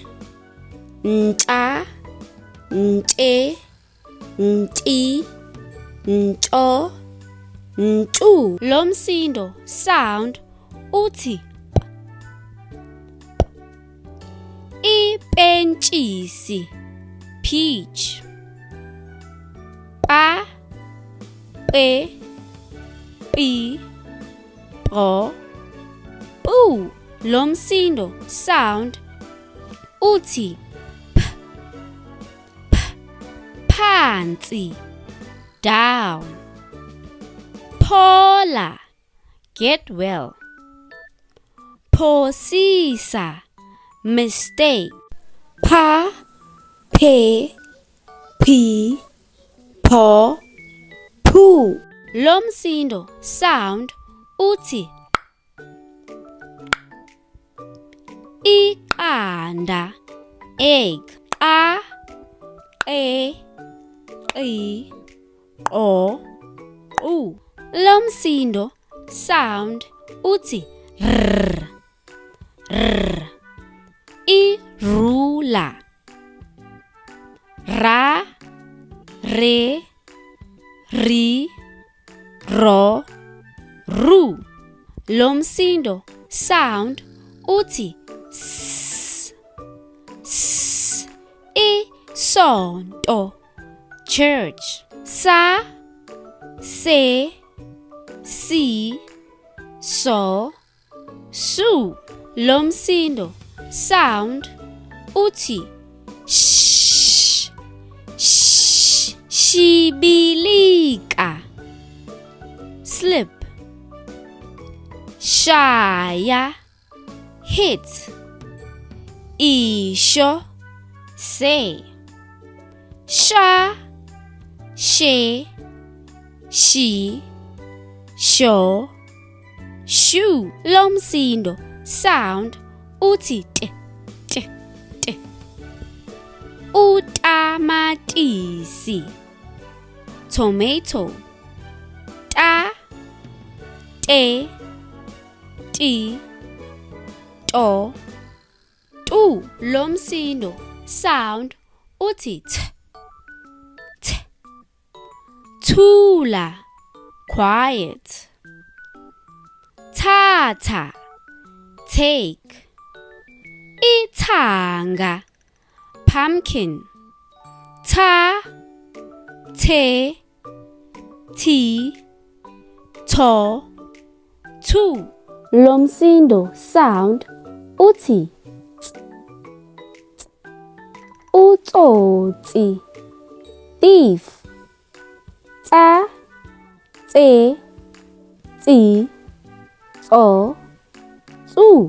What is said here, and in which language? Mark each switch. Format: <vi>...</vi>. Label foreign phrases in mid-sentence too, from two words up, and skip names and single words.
<zu>Ntsha, ntshe, nti, ntso, ntsu. Lo msindo sound uthi ipentshisi, peach. Pa, pe, pi, po, pu. Lo msindo sound uthi p, p. Phansi,</zu> <en>down.</en> <zu>Phola,</zu> <en>get well.</en> <zu>Phosisa, mistake. Pha, phe, phi, pho, phu. Lo msindo sound uthi iqanda, egg. Qa, qe, qi, qo, qu. Lo msindo sound uthi rrr, rrr. Irula, ra, re, ri, ro, ru. Lo msindo sound uthi s, s. Isonto,</zu> <en>church.</en> <zu>Sa, se, si, so, su. Lo msindo sound uthi sh, sh. Shibilika, slip. Shaya, hit. Isho,</zu> <en>say.</en> <zu>Sha, she, she, sho, shu. Lo msindo sound uthi t, t, t. Utamatisi,</zu> <en>tomato.</en> <zu>Ta, te, ti, to, tu. Lo msindo sound uthi t, t. Thula, quiet. Tata, take. Ithanga,</zu> <en>pumpkin.</en> <zu>Ta, te, ti, to, tu. Lo msindo sound uthi ts, ts. Utsotsi, thief. Tsa, tse, tsi, tso, tsu.</zu>